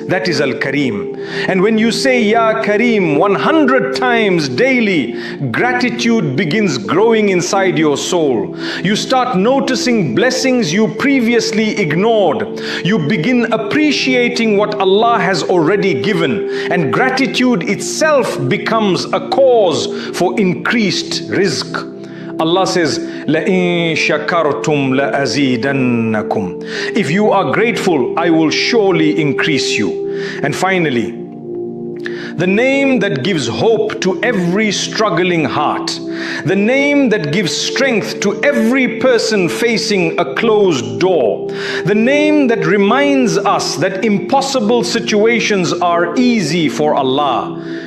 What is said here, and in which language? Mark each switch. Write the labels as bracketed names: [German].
[English] That is Al-Karim. And when you say Ya Karim 100 times daily, gratitude begins growing inside your soul. You start noticing blessings you previously ignored. You begin appreciating what Allah has already given. And gratitude itself becomes a cause for increased rizq. Allah says, [Arabic] لَإِن شَكَرْتُمْ لَأَزِيدَنَّكُمْ. [English] If you are grateful, I will surely increase you. And finally, the name that gives hope to every struggling heart, the name that gives strength to every person facing a closed door, the name that reminds us that impossible situations are easy for Allah.